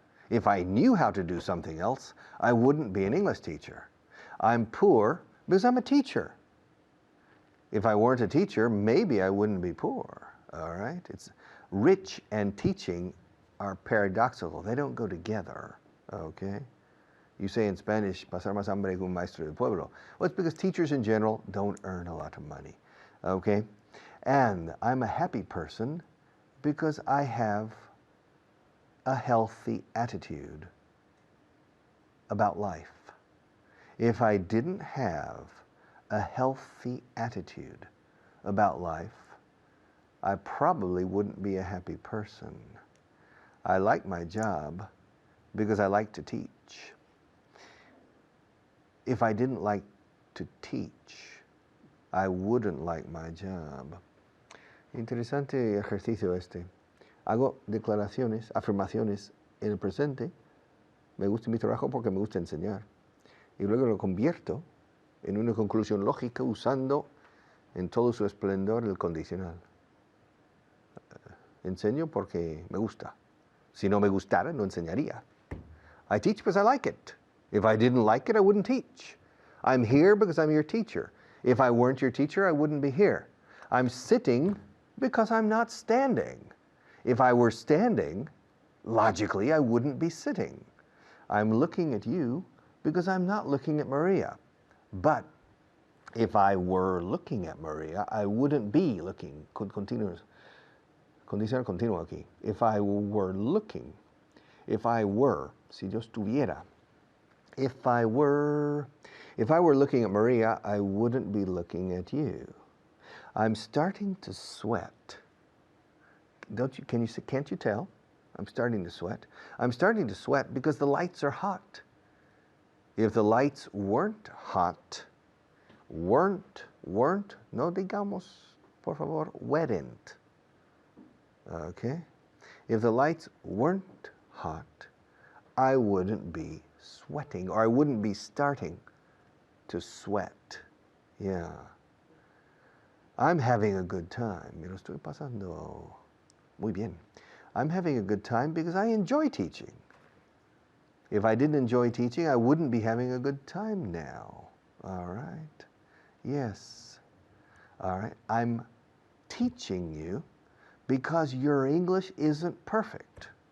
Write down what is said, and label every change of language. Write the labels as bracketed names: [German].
[English] If I knew how to do something else, I wouldn't be an English teacher. I'm poor because I'm a teacher. If I weren't a teacher, maybe I wouldn't be poor. All right? It's rich and teaching are paradoxical. They don't go together. Okay? You say in Spanish, [Spanish] pasar más hambre que un maestro del pueblo. [English] Well, it's because teachers in general don't earn a lot of money. Okay? And I'm a happy person because I have a healthy attitude about life. If I didn't have a healthy attitude about life, I probably wouldn't be a happy person. I like my job because I like to teach. If I didn't like to teach, I wouldn't like my job. [Spanish] Interesante ejercicio este. Hago declaraciones, afirmaciones en el presente. Me gusta mi trabajo porque me gusta enseñar. Y luego lo convierto en una conclusión lógica usando en todo su esplendor el condicional. Enseño porque me gusta. Si no me gustara, no enseñaría. [English] I teach because I like it. If I didn't like it, I wouldn't teach. I'm here because I'm your teacher. If I weren't your teacher, I wouldn't be here. I'm sitting because I'm not standing. If I were standing, logically, I wouldn't be sitting. I'm looking at you because I'm not looking at Maria. But if I were looking at Maria, I wouldn't be looking. [Spanish] Condicional continuo aquí. [English] If I were looking, if I were, [Spanish] si yo estuviera, [English] if I were looking at Maria, I wouldn't be looking at you. I'm starting to sweat. Can't you tell? I'm starting to sweat. I'm starting to sweat because the lights are hot. If the lights weren't hot, weren't, [Spanish] no digamos, por favor, [English] weren't. Okay? If the lights weren't hot, I wouldn't be sweating, or I wouldn't be starting to sweat. Yeah. I'm having a good time. [Spanish] Me lo estoy pasando muy bien. [English] I'm having a good time because I enjoy teaching. If I didn't enjoy teaching, I wouldn't be having a good time now. All right? Yes. All right. I'm teaching you because your English isn't perfect.